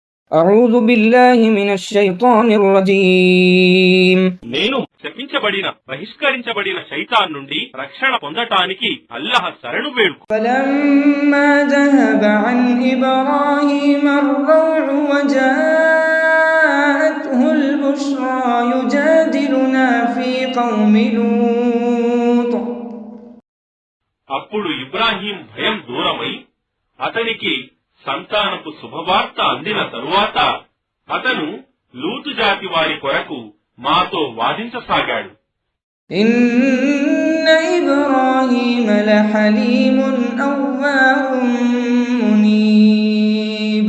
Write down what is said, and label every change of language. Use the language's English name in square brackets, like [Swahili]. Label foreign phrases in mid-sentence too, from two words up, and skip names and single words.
[Arabic] أعوذ بالله من الشيطان الرجيم [Telugu] నేను శపించబడిన బహిష్కరించబడిన శైతాన్ నుండి రక్షణ పొందటానికి అల్లాహ్ శరణు వేడుకు. [Arabic] فلما ذهب عن إبراهيم الروع وجاءته البشرى يجادلنا في قوم لوط. [Telugu] అప్పుడు ఇబ్రాహీం భయం దూరమై అతనికి సంతానపు శుభవార్త అందిన తరువాత అతను లూతు జాతి వారి కొరకు మాతో వాదించసాగాడు. [Arabic] إن إبراهيم لحليم أواه منيب.